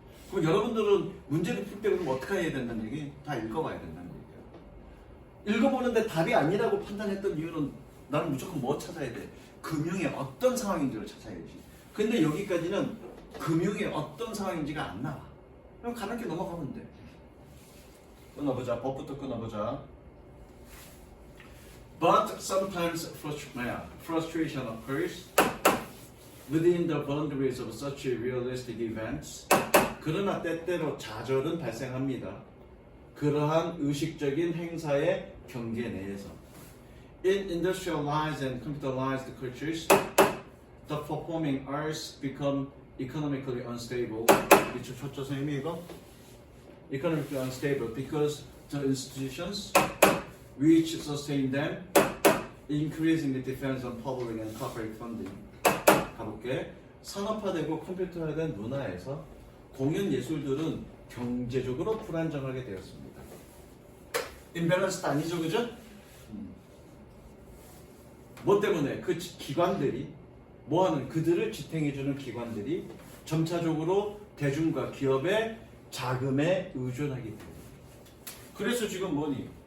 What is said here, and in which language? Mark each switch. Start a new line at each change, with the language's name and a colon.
Korean: 그럼 여러분들은 문제를 풀 때 그럼 어떻게 해야 된다는 얘기? 다 읽어봐야 된다는 얘기야. 읽어보는데 답이 아니라고 판단했던 이유는 나는 무조건 뭐 찾아야 돼? 금융의 어떤 상황인지를 찾아야지. 근데 여기까지는 금융의 어떤 상황인지가 안 나와. 그럼 가볍게 넘어가면 돼. 끊어보자. 법부터 끊어보자.
English: But sometimes frustration occurs within the boundaries of such realistic events.
Korean: 그러나 때때로 좌절은 발생합니다. 그러한 의식적인 행사의 경계 내에서.
English: In industrialized and computerized cultures, the performing arts become economically unstable.
Korean: 미처 쳤죠, 선생님이 이거?
English: Economically unstable because the institutions which sustain them increasingly depends on public and corporate funding.
Korean: 가볼게. 산업화되고 컴퓨터화된 문화에서 공연 예술들은 경제적으로 불안정하게 되었습니다. 임밸런스도 아니죠, 그죠? 뭐 때문에 그 기관들이 뭐하는 그들을 지탱해주는 기관들이 점차적으로 대중과 기업의 자금에 의존하기 때문에. 그래서 지금 뭐니?